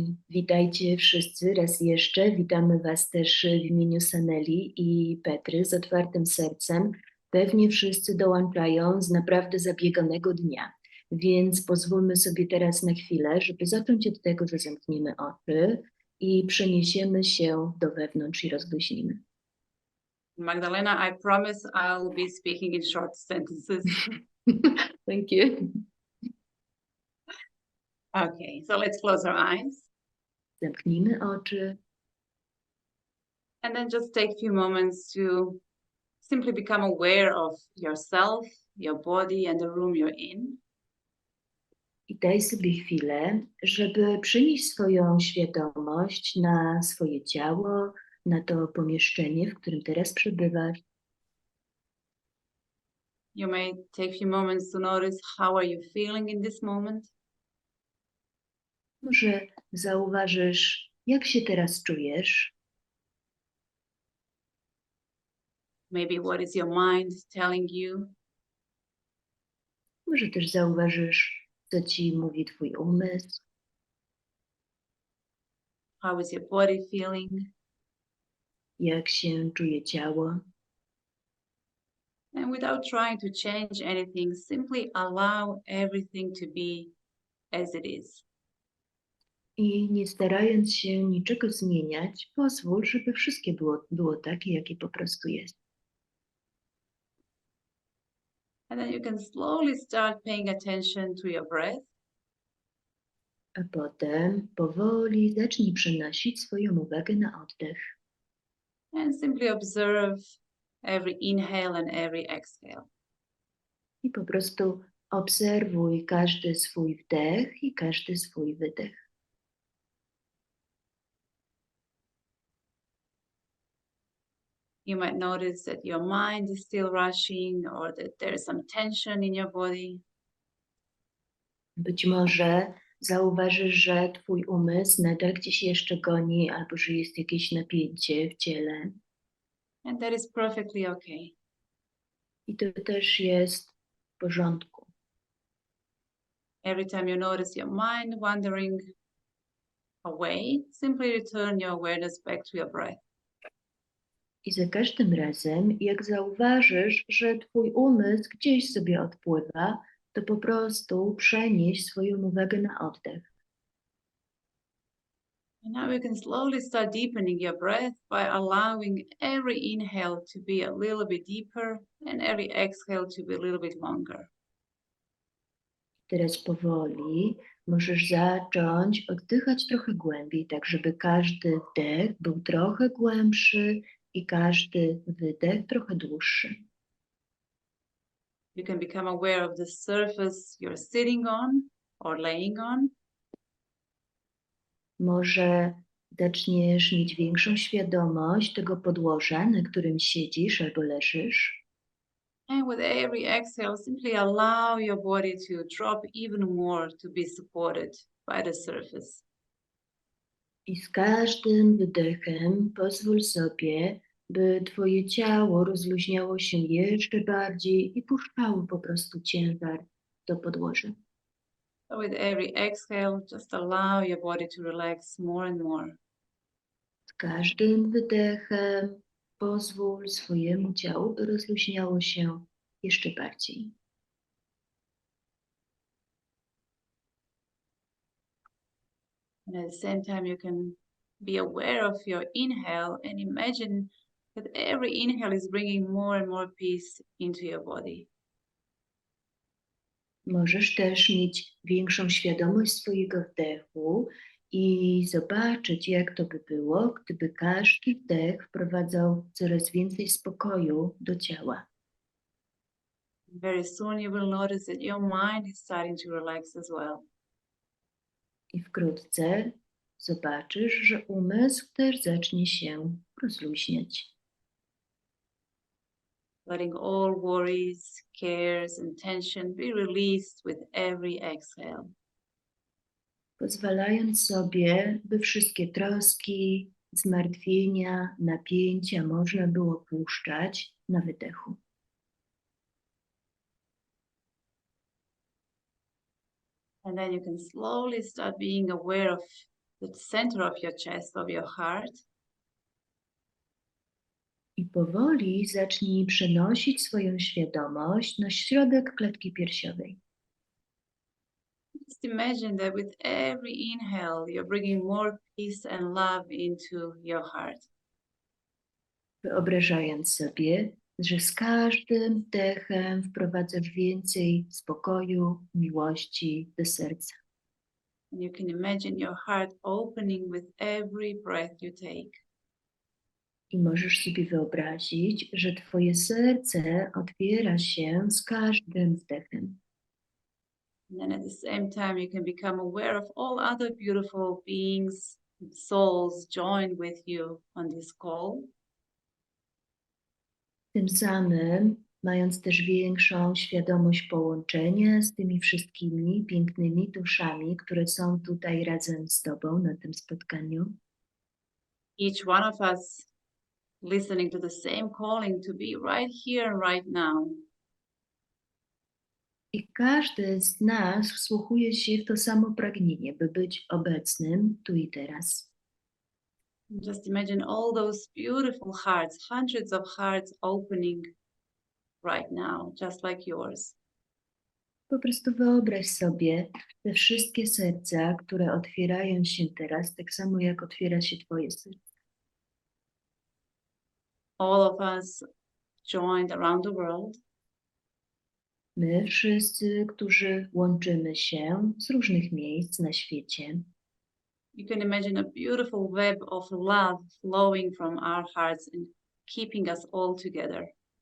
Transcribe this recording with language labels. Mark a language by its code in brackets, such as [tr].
[pl] Witajcie wszyscy raz jeszcze. Witamy Was też w imieniu Saneli i Petry z otwartym sercem. Pewnie wszyscy dołączają z naprawdę zabieganego dnia. Więc pozwólmy sobie teraz na chwilę, żeby zacząć od tego, że zamkniemy oczy i przeniesiemy się do wewnątrz i rozluźnimy. [en] Magdalena, I promise I'll be speaking in short sentences. Thank you. Okay, so let's close our eyes. [pl] Zamknijmy oczy. [en] And then just take a few moments to simply become aware of yourself, your body, and the room you're in. [pl] I daj sobie chwilę, żeby przenieść swoją świadomość na swoje ciało, na to pomieszczenie, w którym teraz przebywasz. [en] You may take a few moments to notice how are you feeling in this moment. [pl] Może zauważysz, jak się teraz czujesz. [en] Maybe what is your mind telling you. [pl] Może też zauważysz, co ci mówi twój umysł. [en] How is your body feeling? [pl] Jak się czuje ciało. [en] And without trying to change anything, simply allow everything to be as it is. [pl] I nie starając się niczego zmieniać, pozwól, żeby wszystkie było takie, jakie po prostu jest. [en] And then you can slowly start paying attention to your breath. [pl] A potem powoli zacznij przenosić swoją uwagę na oddech. [en] And simply observe every inhale and every exhale. [pl] I po prostu obserwuj każdy swój wdech i każdy swój wydech. [en] You might notice that your mind is still rushing or that there's some tension in your body. [pl] Być może zauważysz, że twój umysł nadal gdzieś jeszcze goni albo że jest jakieś napięcie w ciele. [en] And that is perfectly okay. [pl] I to też jest w porządku. [en] Every time you notice your mind wandering away, simply return your awareness back to your breath. [pl] I za każdym razem, jak zauważysz, że twój umysł gdzieś sobie odpływa, to po prostu przenieś swoją uwagę na oddech. [en] And now you can slowly start deepening your breath by allowing every inhale to be a little bit deeper and every exhale to be a little bit longer. [pl] Teraz powoli możesz zacząć oddychać trochę głębiej, tak żeby każdy wdech był trochę głębszy i każdy wydech trochę dłuższy. [en] You can become aware of the surface you're sitting on or laying on. [pl] Może zaczniesz mieć większą świadomość tego podłoża, na którym siedzisz albo leżysz. [en] And with every exhale, simply allow your body to drop even more to be supported by the surface. [pl] I z każdym wydechem pozwól sobie, by twoje ciało rozluźniało się jeszcze bardziej i puszczało po prostu ciężar do podłoża. [en] So with every exhale, just allow your body to relax more and more. [pl] Z każdym wydechem pozwól swojemu ciału, by rozluźniało się jeszcze bardziej. [en] And at the same time, you can be aware of your inhale and imagine that every inhale is bringing more and more peace into your body. [pl] Możesz też mieć większą świadomość swojego wdechu i zobaczyć, jak to by było, gdyby każdy wdech wprowadzał coraz więcej spokoju do ciała. [en] Very soon you will notice that your mind is starting to relax as well. [pl] I wkrótce zobaczysz, że umysł też zacznie się rozluźniać. [en] Letting all worries, cares, and tension be released with every exhale. [pl] Pozwalając sobie, by wszystkie troski, zmartwienia, napięcia można było puszczać na wydechu. [en] And then you can slowly start being aware of the center of your chest, of your heart. [pl] I powoli zacznij przenosić swoją świadomość na środek klatki piersiowej. [en] Just imagine that with every inhale, you're bringing more peace and love into your heart. [pl] Wyobrażając sobie, że z każdym wdechem wprowadzasz więcej spokoju, miłości do serca. [en] And you can imagine your heart opening with every breath you take. [pl] I możesz sobie wyobrazić, że twoje serce otwiera się z każdym wdechem. [en] And then at the same time, you can become aware of all other beautiful beings, souls joined with you on this call. [pl] Tym samym, mając też większą świadomość połączenia z tymi wszystkimi pięknymi duszami, które są tutaj razem z tobą na tym spotkaniu. [en] Each one of us listening to the same calling to be right here and right now. [pl] I każdy z nas wsłuchuje się w to samo pragnienie, by być obecnym tu i teraz. [en] Just imagine all those beautiful hearts, hundreds of hearts opening right now, just like yours. [pl] Po prostu wyobraź sobie te wszystkie serca, które otwierają się teraz, tak samo jak otwiera się twoje serce. [en] All of us joined around the world. [pl] My wszyscy, którzy łączymy się z różnych miejsc na świecie. [en] You can imagine a beautiful web of love flowing from our hearts and keeping us all together.